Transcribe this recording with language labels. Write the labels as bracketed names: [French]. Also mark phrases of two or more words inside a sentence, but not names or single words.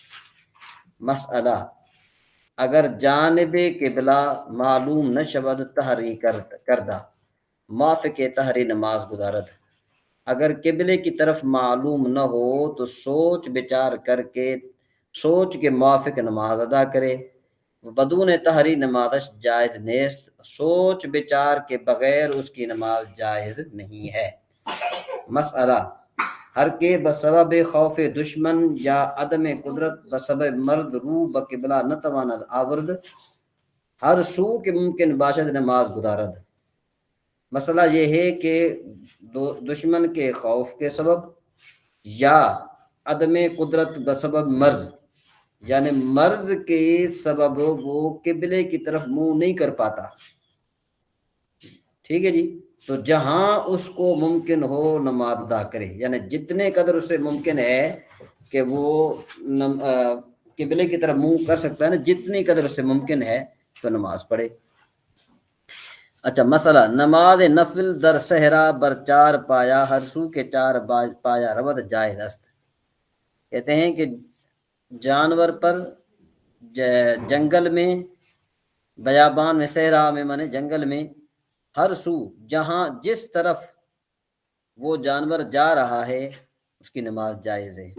[Persian] مسئلہ، اگر جانب قبلہ معلوم نہ شود تحری کردہ، موافق تحری نماز گزارد، [Urdu] اگر قبلے کی طرف معلوم نہ ہو تو سوچ بچار کر کے سوچ کے موافق نماز ادا کرے، [Persian] بدون تحری نمازش جائز نیست، [Urdu] سوچ بچار کے بغیر اس کی نماز جائز نہیں ہے۔ [Persian] مسئلہ ہر کے بسبب خوف دشمن یا عدم قدرت بسبب مرد رو بقبلہ نتواند آورد، ہر سو کے ممکن باشد نماز گزارد۔ [Urdu] مسئلہ یہ ہے کہ دشمن کے خوف کے سبب یا عدم قدرت بسبب مرض، یعنی مرض کے سبب وہ قبلے کی طرف منہ نہیں کر پاتا، ٹھیک ہے جی، تو جہاں اس کو ممکن ہو نماز ادا کرے، یعنی جتنے قدر اسے ممکن ہے کہ وہ قبلے کی طرف منہ کر سکتا ہے نا، جتنی قدر اسے ممکن ہے تو نماز پڑھے۔ [Persian] اچھا مسئلہ نماز نفل در صحرا بر چار پایا ہر سو کے چار پایا رود جائز است۔ [Urdu] کہتے ہیں کہ جانور پر جنگل میں، بیابان میں، صحرا میں مانے جنگل میں، ہر سو جہاں جس طرف وہ جانور جا رہا ہے اس کی نماز جائز ہے۔